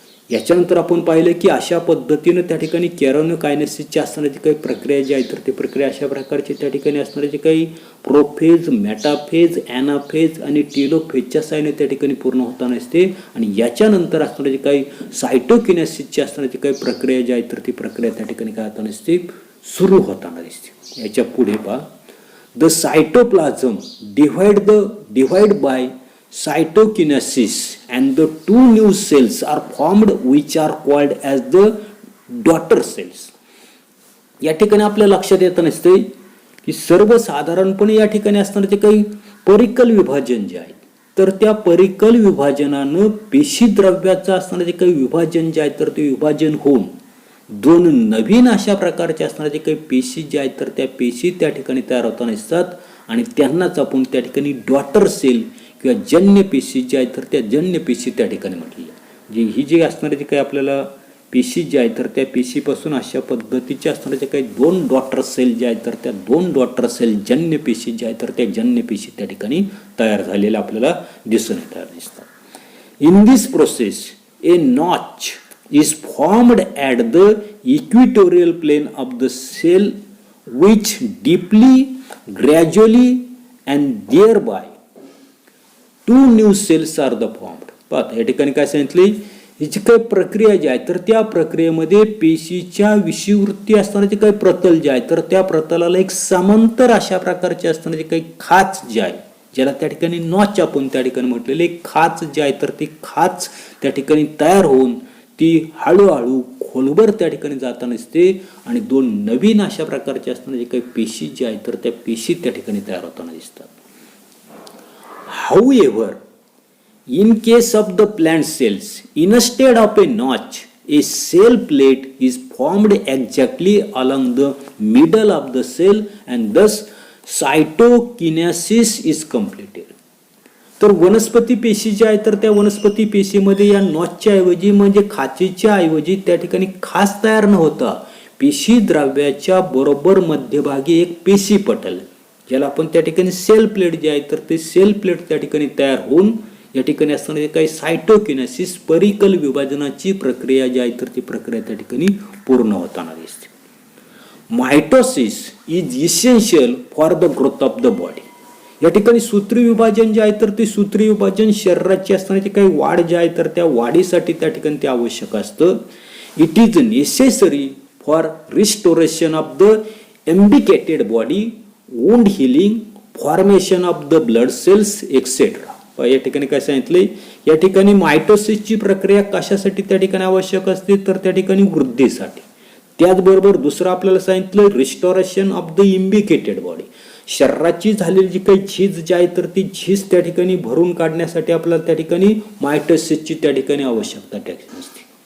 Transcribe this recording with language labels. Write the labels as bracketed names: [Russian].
[Marathi] याच्यानंतर आपण पाहिलं की अशा पद्धतीनं त्या ठिकाणी कॅरिओकायनेसिसची असणारी काही प्रक्रिया जी आहे तर ती प्रक्रिया अशा प्रकारची त्या ठिकाणी असणारे जे काही प्रोफेज, मेटाफेज, ॲनाफेज आणि टिलोफेजच्या साहाय्याने त्या ठिकाणी पूर्ण होताना असते. आणि याच्यानंतर असणारे जे काही सायटोकिनेसिसची असणारी काही प्रक्रिया जी आहे तर ती प्रक्रिया त्या ठिकाणी काय होताना असते, सुरू होताना दिसते. याच्या पुढे पहा, [English] The cytoplasm divide by cytokinesis and the two new cells are formed which are called as the daughter cells. [Marathi] या ठिकाणी आपल्या लक्षात येत नसते की सर्वसाधारणपणे या ठिकाणी असणारे जे काही परिकल विभाजन जे आहे तर त्या परिकल विभाजनानं पेशीद्रव्याचं असणारे जे काही विभाजन जे आहे तर ते विभाजन होऊन दोन नवीन अशा प्रकारचे असणारे जे काही पेशी जे आहेत तर त्या पेशी त्या ठिकाणी तयार होताना दिसतात. आणि त्यांनाच आपण त्या ठिकाणी डॉटर सेल किंवा जन्य पेशी जे आहेत तर त्या जन्य पेशी त्या ठिकाणी म्हटलेलं. जी ही जी असणारे जे काही आपल्याला पेशी जे आहेत तर त्या पेशीपासून अशा पद्धतीचे असणारे जे काही 2 डॉटर सेल जे आहेत तर त्या 2 डॉटर सेल जन्य पेशी जे आहेत तर त्या जन्य पेशी त्या ठिकाणी तयार झालेल्या आपल्याला दिसून दिसतात. [English] In this process a notch is formed at the equatorial plane of the cell which deeply, gradually and thereby two new cells are the formed. [Marathi] पाहता या ठिकाणी काय सांगितले, ही जी काही प्रक्रिया जी आहे तर त्या प्रक्रियेमध्ये पेशीच्या विषुववृत्ती असणारे काही प्रतल जे आहे तर त्या प्रतलाला एक समांतर अशा प्रकारचे असणारे काही खाच जे आहे ज्याला त्या ठिकाणी नॉच आपण त्या ठिकाणी म्हटलेले एक खाच जे आहे तर ती खाच त्या ठिकाणी तयार होऊन ती हळूहळू खोलवर त्या ठिकाणी जाताना दिसते. आणि 2 नवीन अशा प्रकारचे असणारे जे काही पेशी जे आहेत तर त्या पेशी त्या ठिकाणी तयार होताना दिसतात. [English] However, in case of the plant cells, instead of a notch, a cell plate is formed exactly along the middle of the cell and thus cytokinesis is completed. [Marathi] तर वनस्पती पेशी ज्या आहेत तर त्या वनस्पती पेशीमध्ये या नॉचच्या ऐवजी म्हणजे खाचीच्या ऐवजी त्या ठिकाणी खाच तयार न होता पेशी द्रव्याच्या बरोबर मध्यभागी एक पेशी पटल ज्याला आपण त्या ठिकाणी सेल प्लेट जे आहे तर ते सेल प्लेट त्या ठिकाणी तयार होऊन या ठिकाणी असणारे काही सायटोकिनेसिस परिकल विभाजनाची प्रक्रिया जी आहे तर ती प्रक्रिया त्या ठिकाणी पूर्ण होताना दिसते. [English] Mitosis is essential for the growth of the body. [Marathi] या ठिकाणी सूत्री विभाजन जे आहे तर ते सूत्री विभाजन शरीराची असणारी काही वाढ जे आहे तर त्या वाढीसाठी त्या ठिकाणी ते आवश्यक असतं. [English] It is necessary for restoration of the embicated body, wound healing, formation of the blood cells etcetera. [Marathi] या ठिकाणी काय सांगितलंय, या ठिकाणी मायटोसिसची प्रक्रिया कशासाठी त्या ठिकाणी आवश्यक असते तर त्या ठिकाणी वृद्धीसाठी. त्याचबरोबर दुसरं आपल्याला सांगितलं [English] Restoration of the embicated body. [Marathi] शरीराची झालेली जी काही झीज जी आहे तर ती झीज त्या ठिकाणी भरून काढण्यासाठी आपल्याला त्या ठिकाणी मायटोसिसची त्या ठिकाणी आवश्यकता त्या ठिकाणी असते.